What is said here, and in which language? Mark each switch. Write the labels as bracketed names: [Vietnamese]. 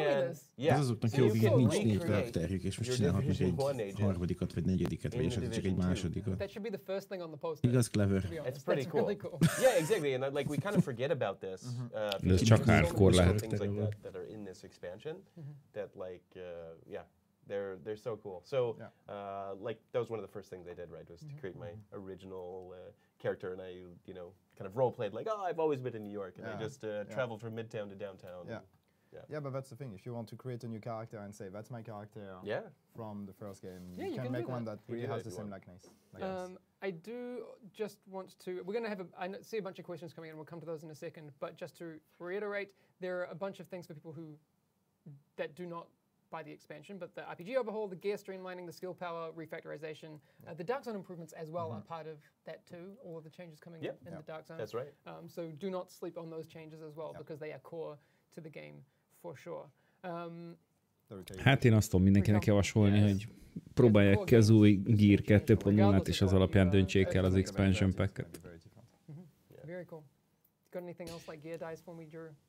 [Hungarian] ez azoknak jó, hogy nincs 4 karakterjük, és most csinálhatnak egy harmadikat, vagy negyediket, vagy esetleg csak egy másodikat. Igaz, clever. [English] It's pretty cool. Yeah, exactly, and like we kind of forget about this. [Hungarian] De ez csak hardcore lehet. [English] Things like that are in this expansion, that like, yeah, they're so cool. So, like that was one of the first things I did, right, was to create my original character, and I, you know, kind of role played like, oh, I've always been in New York, and I just traveled from Midtown to downtown. Yeah, but that's the thing. If you want to create a new character and say that's my character from the first game, you can make one that really has the same likeness. I do just want to. We're going to have. I see a bunch of questions coming in. We'll come to those in a second. But just to reiterate, there are a bunch of things for people that do not buy the expansion. But the RPG overhaul, the gear streamlining, the skill power refactorization, the Dark Zone improvements as well are part of that too. All of the changes coming in the Dark Zone. That's right. So do not sleep on those changes as well because they are core to the game. For sure. [Hungarian] Hát én azt tudom mindenkinek javasolni, hogy próbálják ki az új Gear 2.0-át, és az alapján döntsék el az expansion packet. [English] Very cool. Got anything else like gear dice for me, Drew?